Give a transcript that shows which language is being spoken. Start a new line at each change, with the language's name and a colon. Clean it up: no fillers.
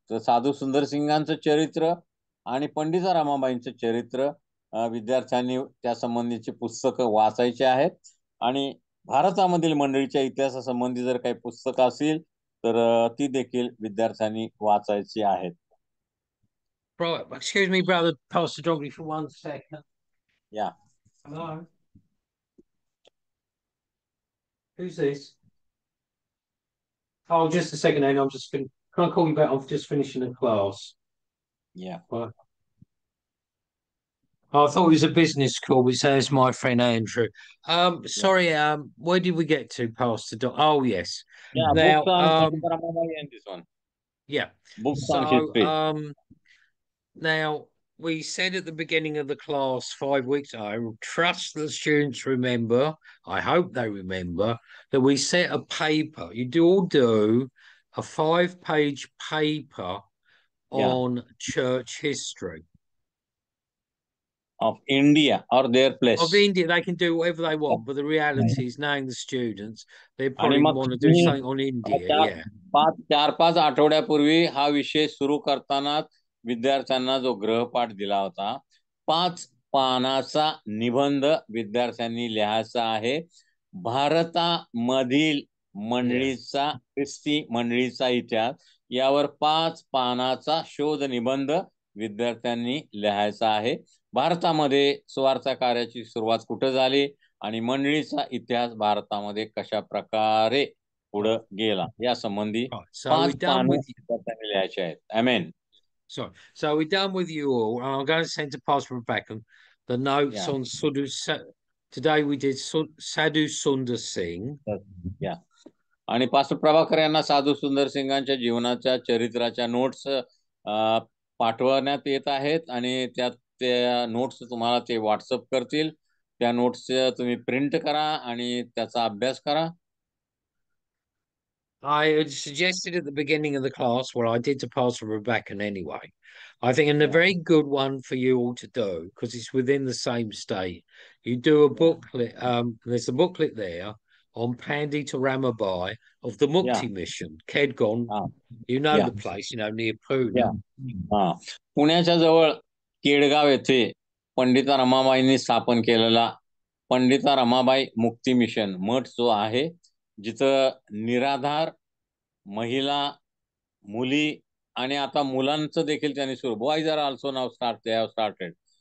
Marathi: तर साधू सुंदर सिंगांचं चरित्र आणि पंडिता रमाबाईंचं चरित्र विद्यार्थ्यांनी त्या संबंधीची पुस्तकं वाचायची आहेत. आणि भारतामधील मंडळीच्या इतिहासासंबंधी जर काही पुस्तकं असतील तर ती देखील विद्यार्थ्यांनी वाचायची आहेत.
English: Right, excuse me, brother, Pastor Doggy, for 1 second. Yeah. Hello? Who's this? Oh, just a second, Amy. Can I call you back? I'm just finishing a class. Yeah. Right. Oh, I thought it was a business call, but says my friend Andrew. Sorry, where did we get to, Pastor Dog? Oh, yes. Yeah, Now, books on Pandita Ramabai and this one. yeah. Books on So, history. now we said at the beginning of the class 5 weeks ago, I trust the students remember, I hope they remember, that we set a paper. You do a 5-page paper on church history. Of India or their place. Of India, they can do whatever they want, but the reality is, knowing the students, they
Marathi: आणि
English: probably
Marathi: मग
English: want to do something on India. Yeah.
Marathi: 4-5 आठवड्यापूर्वी हा विषय सुरू करताना विद्यार्थ्यांना जो गृहपाठ दिला होता, 5 पानाचा निबंध विद्यार्थ्यांनी लिहायचा आहे. भारतामधील मंडळीचा, ख्रिस्ती मंडळीचा इतिहास यावर 5 पानाचा शोध निबंध विद्यार्थ्यांनी लिहायचा आहे. भारतामध्ये सुवार्ता कार्याची सुरुवात कुठे झाली आणि मंडळीचा इतिहास भारतामध्ये कशा प्रकारे पुढे गेला या संबंधी 5 पानं विद्यार्थ्यांनी लिहायचे आहेत.
English: Amen. Sorry. So we're done with you all. I'm going to send to Pastor Rebecca the notes on Today we did Sadhu Sundar Singh.
Marathi: या आणि पास्टर प्रभाकर यांना साधू सुंदर सिंगांच्या जीवनाच्या चरित्राच्या नोट्स पाठवण्यात येत आहेत आणि त्या नोट्स तुम्हाला ते व्हॉट्सअप करतील. त्या नोट्स तुम्ही प्रिंट करा आणि त्याचा अभ्यास करा.
English: I had suggested at the beginning of the class, well, I did to Pastor Rebecca anyway. I think, and a very good one for you all to do because it's within the same state. You do a booklet. There's a booklet there on Pandita Ramabai of the Mukti Mission, Kedgon. You know the place, near Pune.
Marathi: पुण्याच्या जवळ केडगाव येथे पंडिता रमाबाईंनी स्थापन केलेला पंडिता रमाबाई मुक्ती mission मठ जो आहे, जिथं निराधार महिला, मुली आणि आता मुलांचं देखील त्यांनी सुरू,
English: Boys are also now started.